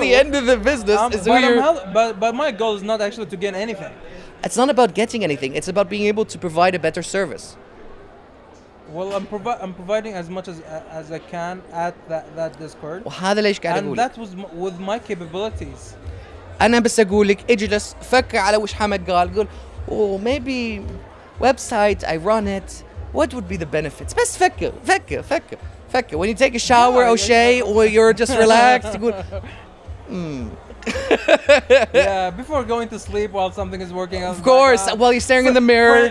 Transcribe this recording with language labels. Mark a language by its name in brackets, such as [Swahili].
[English] the end of the business. Is who you're... But my goal is not actually to gain anything. It's not about getting anything. It's about being able to provide a better service. Well, I'm providing as much as I can at that Discord. [Arabic] وهذا ليش قاعد [English] And [Arabic] أقول. [English] that was with my capabilities. [Arabic] أنا بس أقول لك اجلس فكر على وش حمد قال. قول [English] oh maybe website I run it. What would be the benefits? [Arabic] بس فكر. [English] When you take a shower or shave or you're just relaxed, [Arabic] تقول [English] Yeah, before going to sleep while something is working on. Of course, while you're staring in the mirror.